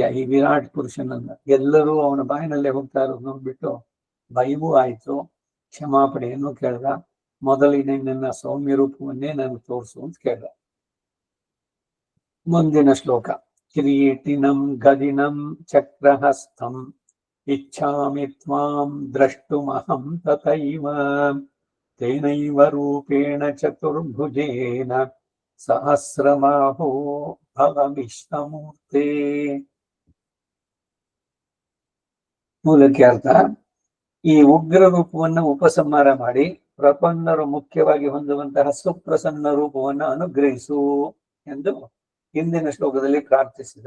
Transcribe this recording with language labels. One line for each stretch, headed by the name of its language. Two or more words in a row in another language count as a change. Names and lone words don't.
Kannada: ಈ ವಿರಾಟ್ ಪುರುಷನನ್ನ ಎಲ್ಲರೂ ಅವನ ಬಾಯಿನಲ್ಲೇ ಹೋಗ್ತಾ ಇರೋದು ನೋಡ್ಬಿಟ್ಟು ಭಯವೂ ಆಯ್ತು. ಕ್ಷಮಾಪಣೆಯನ್ನು ಕೇಳ್ದ. ಮೊದಲಿನ ನನ್ನ ಸೌಮ್ಯ ರೂಪವನ್ನೇ ನನಗೆ ತೋರಿಸು ಅಂತ ಕೇಳ್ದ. ಮುಂದಿನ ಶ್ಲೋಕ,
Sanskrit: ಕಿರೀಟಿನಂ ಗದಿನಂ ಚಕ್ರಹಸ್ತಂ ಇಚ್ಛಾಮಿ ತ್ವಾಂ ದ್ರಷ್ಟುಮಹಂ ತಥೈವ ತೇನೈವ ರೂಪೇಣ ಚತುರ್ಭುಜೇನ ಸಹಸ್ರಮಾಹೋ ಭವ ವಿಷ್ಣುಮೂರ್ತೆ.
Kannada: ಮೂಲಕ್ಕೆ ಅರ್ಥ, ಈ ಉಗ್ರ ರೂಪವನ್ನು ಉಪಸಂಹಾರ ಮಾಡಿ ಪ್ರಪನ್ನರು ಮುಖ್ಯವಾಗಿ ಹೊಂದುವಂತಹ ಸುಪ್ರಸನ್ನ ರೂಪವನ್ನು ಅನುಗ್ರಹಿಸು ಎಂದು ಹಿಂದಿನ ಶ್ಲೋಕದಲ್ಲಿ ಪ್ರಾರ್ಥಿಸಿದ.